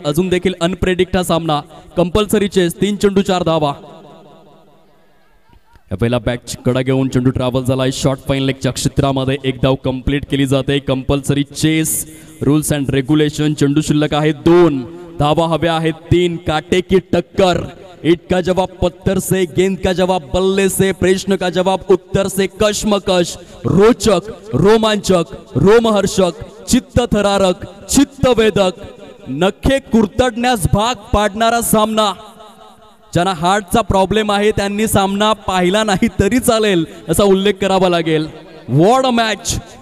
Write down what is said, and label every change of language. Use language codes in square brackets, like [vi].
[mr] अजून देखील अनप्रेडिक्ट हा सामना. Compulsory chess. 3 चेंडू 4 धावा. या पहिला बॅटची कडा घेऊन चेंडू ट्रॅव्हल झालाय शॉर्ट फाईन लेगच्या क्षेत्रामध्ये. 1 धाव कंप्लीट केली जाते. Compulsory chess, rules and regulation. चेंडू शिल्लक आहेत 2, धावा हव्या आहेत 3. [hi] काटे की टक्कर. ईट का जवाब पत्थर से, गेंद का जवाब बल्ले से, प्रश्न का जवाब उत्तर से. [mr] कश्मकश, रोचक, रोमांचक, रोमहर्षक, चित्त थरारक, चित्तवेदक, नखे कुरतडण्यास भाग पाडणारा सामना. ज्यांना हार्टचा प्रॉब्लेम आहे त्यांनी सामना पाहिला नाही तरी चालेल असा उल्लेख करावा लागेल. [en] What a match.